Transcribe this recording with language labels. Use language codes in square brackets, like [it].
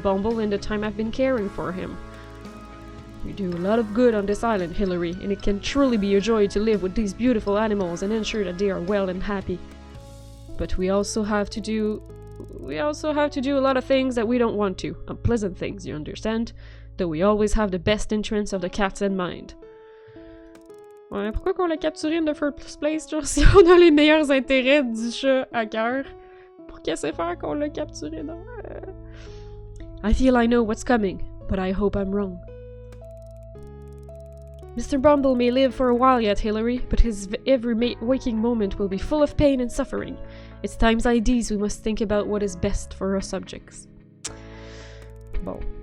[en] Bumble in the time I've been caring for him. You do a lot of good on this island, Hillary, and it can truly be a joy to live with these beautiful animals and ensure that they are well and happy. But we also have to do a lot of things that we don't want to. Unpleasant things, you understand? Though we always have the best interests of the cats in mind. [fr] Ouais, pourquoi qu'on l'a capturé [en] in the first place, [fr] genre, si on a les meilleurs intérêts du chat à cœur? Pour qu'elle sait faire qu'on l'a capturé, non? [en] I feel I know what's coming, but I hope I'm wrong. Mr. Bumble may live for a while yet, Hillary, but his every waking moment will be full of pain and suffering. It's times like these we must think about what is best for our subjects. [fr] Bon.